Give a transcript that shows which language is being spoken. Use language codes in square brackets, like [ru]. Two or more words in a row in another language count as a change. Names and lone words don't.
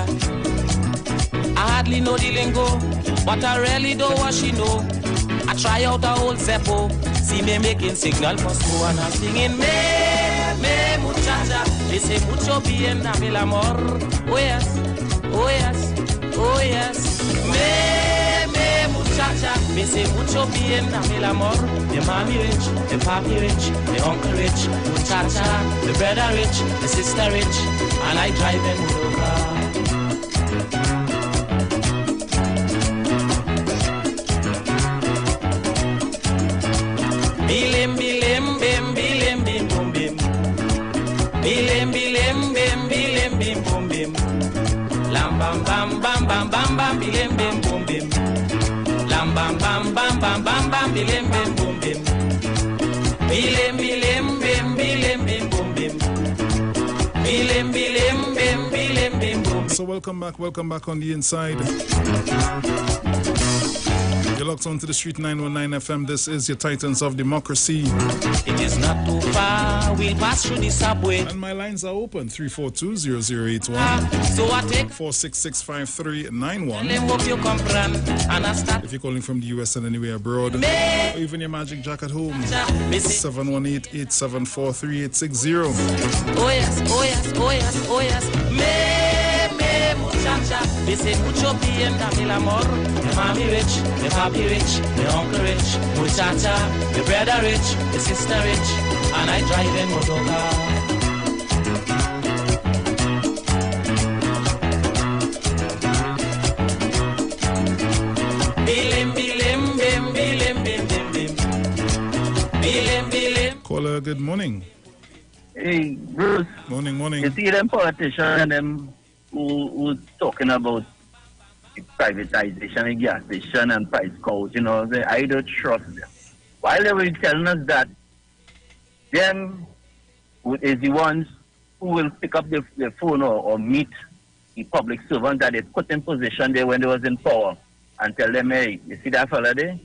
[en] I hardly know the lingo, but I really know what she know. I try out a old Zeppo, see me making signal for school and I'm singing me [es] muchacha, dice mucho bien dame el amor. [en] Oh yes, oh yes, oh yes. [es] Me muchacha, me say mucho bien dame el amor. [en] The mommy rich, the papi rich, the uncle rich, muchacha, the brother rich, the sister rich, and I driving over. Bilim bilim bim bilim bim bum bim. Bilim bilim bim bilim bim bum bim. Lam bam bam bam bam bam bam bilim bim bum bim. Lam bam bam bam bam bam bam bilim bim bum bim. Bilim bilim bim bilim bim bum bim. Bilim bilim bim bilim bim bum. So welcome back on the inside. You're locked onto the Street 919 FM. This is your Titans of Democracy. It is not too far, we'll pass through the subway. And my lines are open, 342-0081, So I take 466-5391. hope you comprehend and I start. If you're calling from the US and anywhere abroad, or even your Magic Jack at home, 718-874-3860. Oh yes, oh yes, oh yes, oh yes. [es] Me muchacha, Me say mucho bien, dame el amor. [en] Me mommy rich, me papi rich, me uncle rich, muchacha, me brother rich, me sister rich, and I drive in motor car. Bilim, bilim, bim, bilim, bim, bim, bim. Bilim, bilim. Caller, good morning. Hey, Bruce. Morning. You see them politicians and them who talking about privatization of gas station and price codes, you know, I don't trust them. While they were telling us that, them is the ones who will pick up the phone or meet the public servants that they put in position there when they was in power and tell them, hey, you see that fella there?